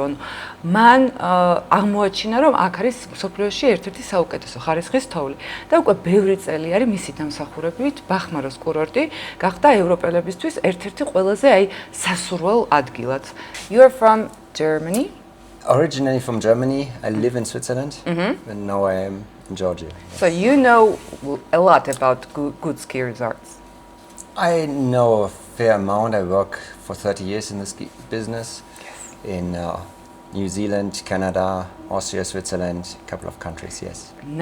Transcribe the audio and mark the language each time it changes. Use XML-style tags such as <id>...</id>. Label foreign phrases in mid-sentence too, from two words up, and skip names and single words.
<ka>მან აღმოაჩინა, რომ აქ არის მსოფლიოში ერთ-ერთი საუკეთესო ხარისხის თოვლი და უკვე ბევრი წელი არის მისი დამსახურებით ბახმაროს კურორტი გახდა ევროპელებისთვის ერთ-ერთი ყველაზე აი სასურველ ადგილად.</ka> <en>You are from Germany? Originally from Germany, I live in Switzerland, and now I am in Georgia. So you know a lot about good ski resorts. I know a fair amount. I work for 30 years in the ski business in New Zealand, Canada, Austria, Switzerland, a couple of countries, yes.</en>